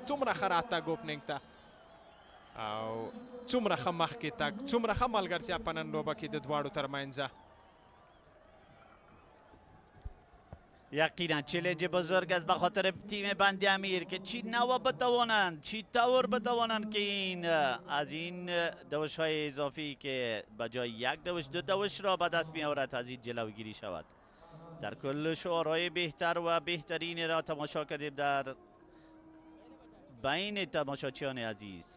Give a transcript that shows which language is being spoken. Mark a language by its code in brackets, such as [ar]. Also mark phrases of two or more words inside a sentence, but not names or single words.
[ps] څومره ښه راتګ اوپننګ ته او څومره ښه مخکې تګ، څومره ښه ملګرتیا په نن لوبه کې د دواړو ترمنځ. [fa] یقینا چلنج بزرگ است به خاطر تیم بند امیر که چی نوع بتوانند، چی طور بتوانند که این از این دوش های اضافی که به جای یک دوش دو دوش را به دست می آورد از این جلوگیری شود. در کل شعارهای بهتر و بهترین را تماشا کردیم در بین تماشاچیان عزیز.